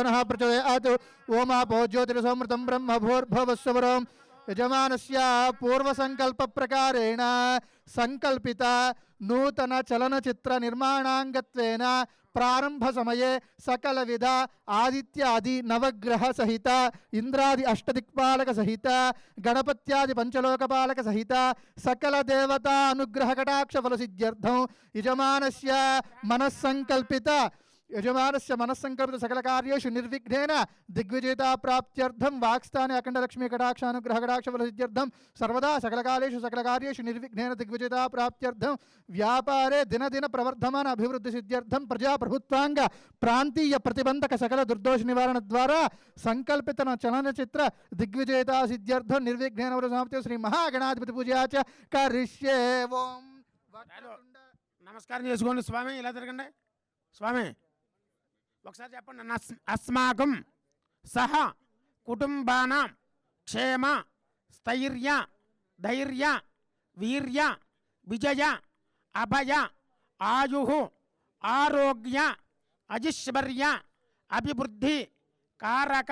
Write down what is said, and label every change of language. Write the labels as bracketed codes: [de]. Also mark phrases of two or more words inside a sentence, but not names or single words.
[sa] नः प्रचोदयात् ओम आपो ज्योतिरसमृतं ब्रह्म भूर्भुवस्सुवरों यजमानस्य पूर्वसङ्कल्पप्रकारेण संकल्पिता नूतन चलनचित्र निर्माणांगत्वेन प्रारंभ समये सकल विध आदित्यादि नवग्रह सहित इंद्रादि अष्टदिक्पालक सहित गणपत्यादि पंचलोकपालक सहित सकल देवता अनुग्रह कटाक्ष फल सिद्ध्यर्थं यजमानस्य मनस्संकल्पित सकल कार्येषु निर्विघ्नेन दिग्विजयता प्राप्त्यर्थं वाक्स्थाने अखंड लक्ष्मी कटाक्ष अनुग्रह कटाक्ष फल सिद्ध्यर्थं सर्वदा सकल कालेषु सकल कार्येषु निर्विघ्नेन दिग्विजयता प्राप्त्यर्थं व्यापारे दिन दिन प्रवर्धमान अभिवृद्धि सिद्ध्यर्थं प्रजा प्रभुत्वांग प्रांतीय प्रतिबंधक सकल दुर्दोष निवारण द्वारा संकल्पित चलनचित्र दिग्विजयता सिद्ध्यर्थं निर्विघ्नेन समाप्त्यै श्री महागणाधिपति पूजा च करिष्ये ओम [te] నమస్కారం చేసుకోండి స్వామి ఇలా తిరగండి స్వామి ఒకసారి చెప్పండి [sa] అస్మాకం సహ కుటుంబానాం క్షేమ స్థైర్య ధైర్య వీర్య విజయ అభయ ఆయు ఆరోగ్య అజిశ్వర్య అభివృద్ధి కారక